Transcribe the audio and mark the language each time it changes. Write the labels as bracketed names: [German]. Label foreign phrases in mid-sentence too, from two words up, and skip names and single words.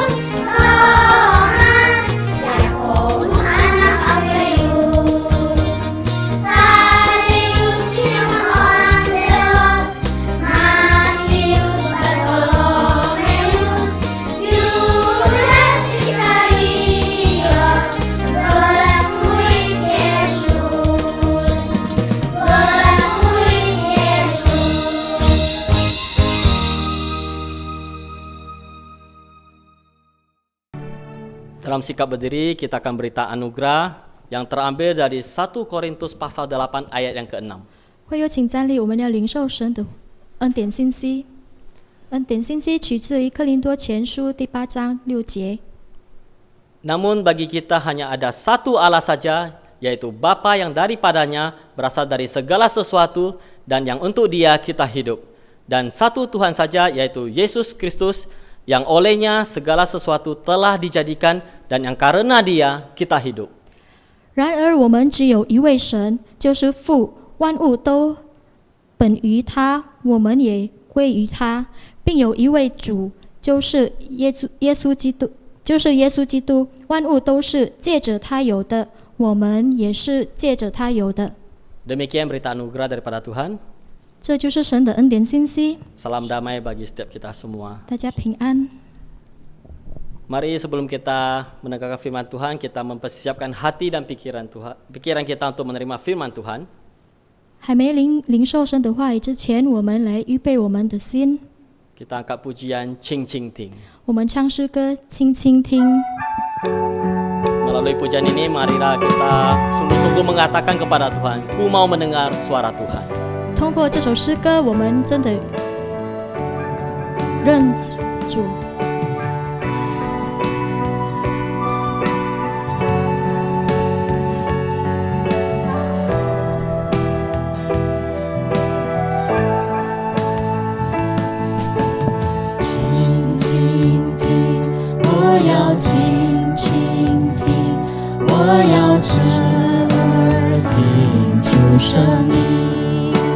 [Indonesian] Thomas, Yakobus anak Alfeus, Tadeus, Simon orang Zelot, Matius, Bartolomeus, Yudas Iskariot, 12 murid Yesus, 12 murid Yesus. Dalam sikap berdiri, kita akan berita anugerah yang terambil dari 1 Korintus pasal 8 ayat yang ke-6. [Chinese] 会有请站立，我们要领受神的恩典信息。恩典信息取自于哥林多前书第8章6节。 [Indonesian] Namun bagi kita hanya ada satu Allah saja, yaitu Bapa yang daripadanya berasal dari segala sesuatu dan yang untuk Dia kita hidup. Dan satu Tuhan saja, yaitu Yesus Kristus, yang olehnya segala sesuatu telah dijadikan dan yang karena Dia kita hidup. [Chinese] 然而我们只有一位神，就是父，万物都本于他，我们也归于他，并有一位主，就是耶稣基督，万物都是借着他有的，我们也是借着他有的。 [Indonesian] Demikian berita anugerah daripada Tuhan. [Chinese] 这就是神的恩典信息。 [Indonesian] Salam damai bagi setiap kita semua. [Chinese] 大家平安。 [Indonesian] Mari sebelum kita mendengarkan firman Tuhan, kita mempersiapkan hati dan pikiran kita untuk menerima firman Tuhan. [Chinese] 还没领受神的话语之前，我们来预备我们的心。 [Indonesian] Kita angkat pujian Cing Cing Ting. [Chinese] 我们唱诗歌，轻轻听。 [Indonesian] Melalui pujian ini, marilah kita sungguh-sungguh mengatakan kepada Tuhan, Ku mau mendengar suara Tuhan. [Chinese] 通过这首诗歌，我们真的认主。轻轻听，我要轻轻听，我要侧耳听出声音。